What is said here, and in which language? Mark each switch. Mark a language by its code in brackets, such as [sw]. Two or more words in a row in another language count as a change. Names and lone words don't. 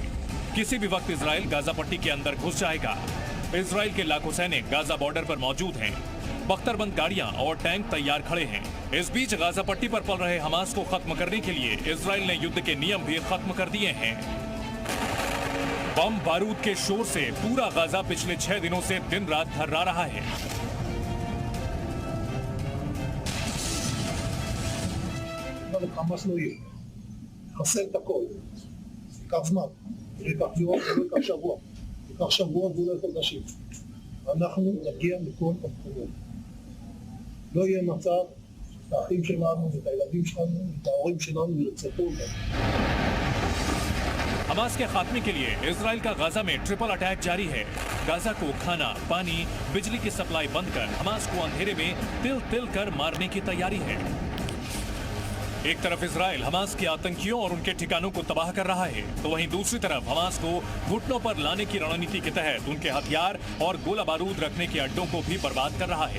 [hi] किसी भी वक्त इजराइल गाजा पट्टी के अंदर घुस जाएगा। इजराइल के लाखों सैनिक गाजा बॉर्डर पर मौजूद हैं। बख्तरबंद गाड़ियां और टैंक तैयार खड़े हैं। इस बीच गाजा पट्टी पर पल रहे हमास को खत्म करने के लिए इजराइल ने युद्ध के नियम भी खत्म कर दिए हैं। बम बारूद के शोर से पूरा गाजा पिछले 6 दिनों से दिन रात थर्रा रहा है। [he] חמאס לא יהיה. חסר את הכל. ייקח זמן. ייקח יום, ייקח שבוע. ייקח שבוע ואולי חודשים. אנחנו נגיע מכל המקומות. לא יהיה מצב שאת האחים שלנו ואת הילדים שלנו ואת ההורים שלנו ירצחו אותם. [hi] हमास के खात्मे के लिए इजराइल का गाजा में [en] triple attack [hi] जारी है। गाजा को खाना, पानी, बिजली की सप्लाई बंद कर हमास को अंधेरे में तिल तिल कर मारने की तैयारी है। एक तरफ इजराइल हमास के आतंकियों और उनके ठिकानों को तबाह कर रहा है, तो वहीं दूसरी तरफ हमास को घुटनों पर लाने की रणनीति के तहत उनके हथियार और गोला बारूद रखने के अड्डों को भी बर्बाद कर रहा है।